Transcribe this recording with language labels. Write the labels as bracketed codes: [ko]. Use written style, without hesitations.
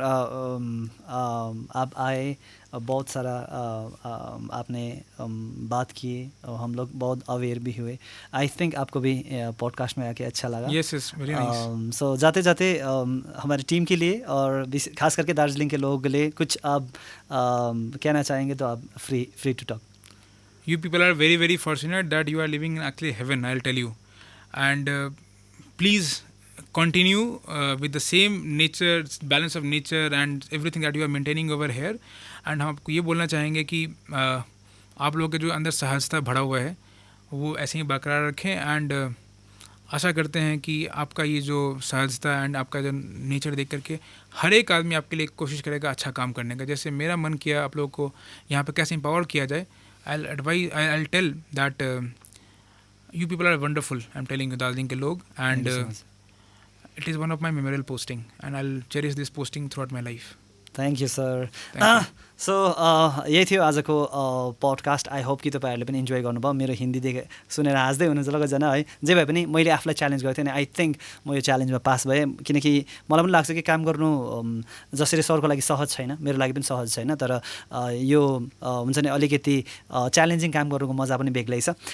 [hi] आप आए, बहुत सारा आपने बात की, हम लोग बहुत अवेयर भी हुए। आई थिंक आपको भी पॉडकास्ट में आके अच्छा लगा। [en] Yes yes, very nice. [hi] सो जाते जाते हमारी टीम के लिए और खास करके दार्जिलिंग के लोगों के लिए कुछ आप कहना चाहेंगे तो आप free to talk. [en] You people are very very fortunate that you are living in actually heaven, I'll tell you. And please continue with the same nature, balance of nature and everything that you are maintaining over here. [hi] And हम आपको ये बोलना चाहेंगे कि आप लोगों के जो अंदर सहजता भरा हुआ है वो ऐसे ही बरकरार रखें। एंड आशा करते हैं कि आपका ये जो सहजता एंड आपका जो नेचर देख करके हर एक आदमी आपके लिए कोशिश करेगा अच्छा काम करने का। जैसे मेरा मन किया आप लोगों को यहाँ पे कैसे एम्पावर किया जाए, [en] I'll tell that you people are wonderful. I'm telling you, Darjeeling [hi] के लोग, [en] and it is one of my memorable posting, and I'll cherish this posting throughout my life. Thank you sir. [ne] So यही थियो आजको podcast. [en] I hope [ne] कि तपाईँहरूले पनि enjoy गर्नुभयो। मेरो हिन्दी सुनेर हाँस्दै हुनुहुन्छ लगजना है। जे भए पनि मैले आफूलाई च्यालेन्ज गरेको थिएँ अनि [en] I think [ne] म यो च्यालेन्जमा पास भएँ, किनकि मलाई पनि लाग्छ कि काम गर्नु जसरी सरको लागि सहज छैन, मेरो लागि पनि सहज छैन, तर यो हुन्छ नि अलिकति च्यालेन्जिङ काम गर्नुको मजा पनि बेग्लै छ।